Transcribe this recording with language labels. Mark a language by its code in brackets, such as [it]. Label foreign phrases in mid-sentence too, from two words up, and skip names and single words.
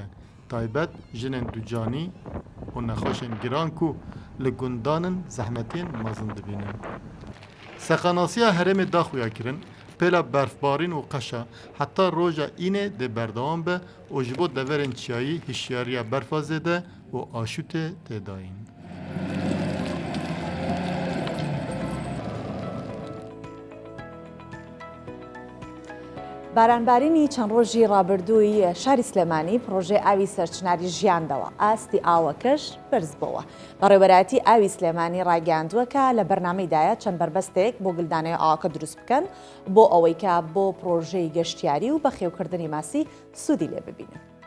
[ku] Taybet jinên ducanî û nexweşên giran ku li gundanin zehmetên mezin dibînin. Seqanasiya herêmê daxuya kirin, pêla berfbarîn û qeşa heta roja înê dê berdewam be û ji bo deverên çiyayî hişyariya berfa zêde û aşûtê tê dayîn. [ckb] بارانبارینی چەند ڕۆژی ڕابردووی شاری سلێمانی پرۆژێ ئاوی سەرچناری ژیاندەوە ئاستی ئاوەکەش بەرز بووە. بەڕێوەبەرایەتی ئاوی سلێمانی ڕاگەاندووە کە لە بەرنامەیدایە چەند بربەستێک بۆ گلدانەوەی ئاوەکە دروست بکەن بۆ ئەوەی کە بۆ پرۆژەی گەشتیاری و بەخێوکردنی ماسی سوودی لێ ببینن.